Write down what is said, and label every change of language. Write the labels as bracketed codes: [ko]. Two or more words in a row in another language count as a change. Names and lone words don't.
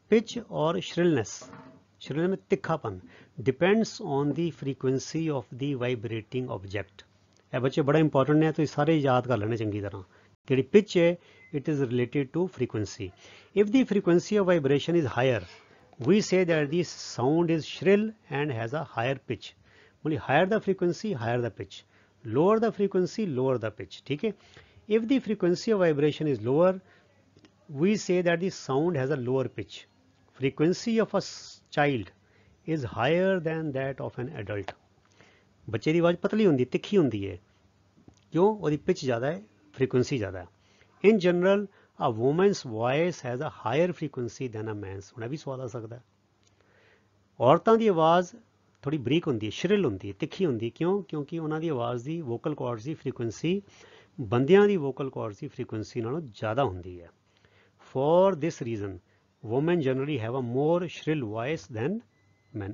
[en] pitch aur shrillness [hi] में तीखापन [en] depends on the frequency of the vibrating object. [pa] ਇਹ ਬੱਚੇ ਬੜਾ ਇੰਪੋਰਟੈਂਟ ਨੇ, ਤੁਸੀਂ ਸਾਰੇ ਯਾਦ ਕਰ ਲੈਣੇ ਚੰਗੀ ਤਰ੍ਹਾਂ। ਜਿਹੜੀ ਪਿਚ ਹੈ, [en] it is related to frequency. if the frequency of vibration is higher, we say that the sound is shrill and has a higher pitch. Only higher the frequency, higher the pitch. lower the frequency, lower the pitch, [hi] ठीक है. [en] If the frequency of vibration is lower, we say that the sound has a lower pitch. Frequency of a child is higher than that of an adult. [pa] ਬੱਚੇ ਦੀ ਆਵਾਜ਼ ਪਤਲੀ ਹੁੰਦੀ, ਤਿੱਖੀ ਹੁੰਦੀ ਹੈ, ਕਿਉਂ? ਉਹਦੀ ਪਿਚ ਜ਼ਿਆਦਾ ਹੈ, ਫ੍ਰੀਕੁਐਂਸੀ ਜ਼ਿਆਦਾ ਹੈ. [en] in general a woman's voice has a higher frequency than a man's. [pa] ਹੁਣ ਇਹ ਵੀ ਸਵਾਲ ਆ ਸਕਦਾ. ਔਰਤਾਂ ਦੀ ਆਵਾਜ਼ ਥੋੜੀ ਬਰੀਕ ਹੁੰਦੀ ਹੈ, ਸ਼੍ਰਿਲ ਹੁੰਦੀ ਹੈ, ਤਿੱਖੀ ਹੁੰਦੀ ਹੈ, ਕਿਉਂ? ਕਿਉਂਕਿ ਉਹਨਾਂ ਦੀ ਆਵਾਜ਼ ਦੀ [en] vocal cords [pa] ਦੀ ਫ੍ਰੀਕੁਐਂਸੀ ਬੰਦਿਆਂ ਦੀ [en] vocal cords [pa] ਦੀ ਫ੍ਰੀਕੁਐਂਸੀ ਨਾਲੋਂ ਜ਼ਿਆਦਾ ਹੁੰਦੀ ਹੈ. [en] for this reason women generally have a more shrill voice than men.